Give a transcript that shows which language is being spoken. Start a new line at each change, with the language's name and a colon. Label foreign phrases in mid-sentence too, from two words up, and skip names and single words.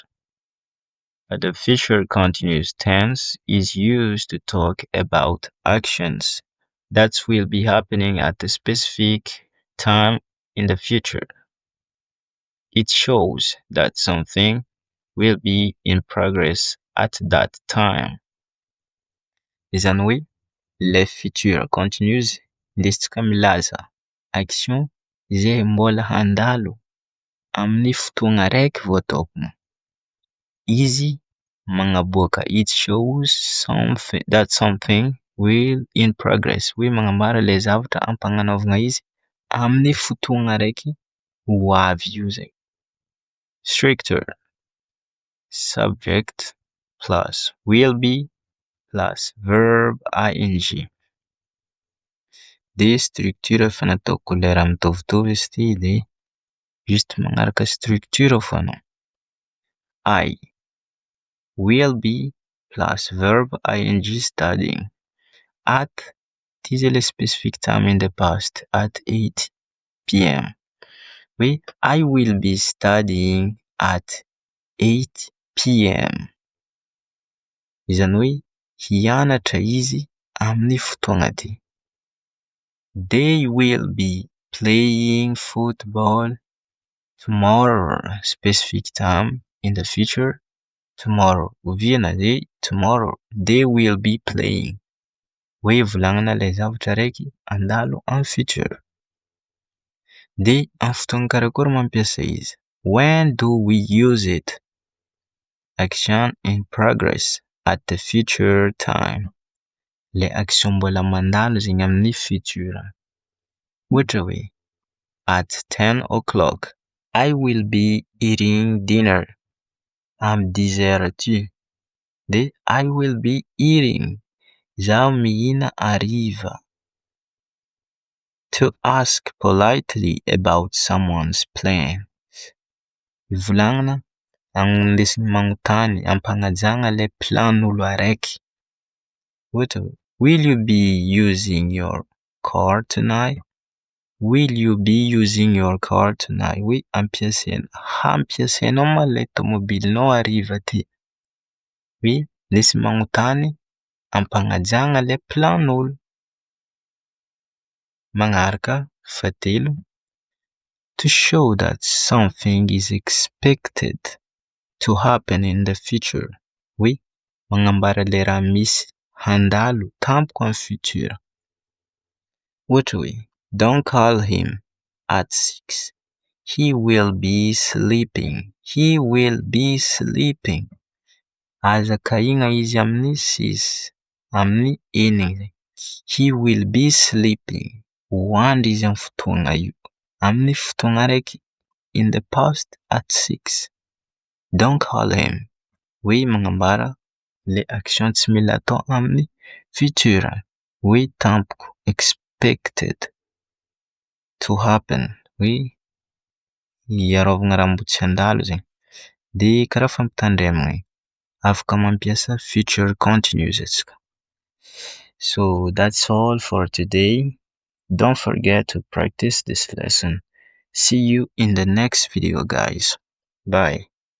English: The future continuous tense is used to talk about actions that will be happening at a specific time in the future. It shows that something will be in progress at that time.
Malagasy: إذن
French: oui, le futur
Malagasy: continuous listikamilaza action izay mbola handalo amin'ny fotoana raiky vao ataoko. Izy magnaboaka
English: it shows that something will in progress.
Malagasy: Hoe magnambara le zavatra ampagnanaovana izy amin'ny fotoana raiky ho avy io zay.
English: Stricter. Subject plus will be plus verb ing.
Malagasy: De structure fanataoko lera mitovitovy izy ty de just magnaraka structure foana.
English: I will be plus verb ing studying at this is a specific time in the past at 8 p.m. I will be studying at 8 p.m.
Malagasy: Izany hoe hianatra izy amin'ny fotoana ty.
English: They will be playing football tomorrow, specific time in the future. Tomorrow.
Malagasy: Oviana de
English: tomorrow. They will be playing.
Malagasy: Hoe volagnina le zavatra raiky andalo amin'ny future. De amin'ny fotoana karakory mampiasa izy?
English: When do we use it? Action in progress at the future time.
Malagasy: Le action mbola mandalo zegny amin'ny futur. Ohatra hoe
English: at 10 o'clock I will be eating dinner.
Malagasy: Amin'ny 10 heures aty. De
English: I will be eating.
Malagasy: Zaho mihina hariva.
English: To ask politely about someone's plan.
Malagasy: Volagnina lesiny magnontany ampanajagna le plan'olo araiky. Ohatra hoe
English: will you be using your car tonight? Will you be using your car tonight?
Malagasy: Hoe ampiasainao ma le tomobilinao hariva ty? Hoe lesiny magnontany ampanajagna le plan'olo. Magnaraka fahatelo.
English: To show that something is expected to happen in the future.
Malagasy: Hoe magnambara le raha misy handalo tampoka amin'ny futur. Ohatra hoe
English: don't call him at 6. He will be sleeping. He will be sleeping.
Malagasy: Aza kahigna izy amin'ny 6. Amin'ny enigny.
English: He will be sleeping.
Malagasy: Hoandry izy amin'ny fotoana io. Amin'ny fotoana raiky
English: in the past at 6. Don't call him.
Malagasy: Hoe magnambara le action tsy mila atao amin'ny futur. Hoe tampoko
English: expected to happen.
Malagasy: Hoe hiarovagna raha mbo tsy handalo zegny. De karaha fampitandremagna igny. Afaka mampiasa
English: future continuous
Malagasy: antsika.
English: So that's all for today. Don't forget to practice this lesson. See you in the next video, guys. Bye.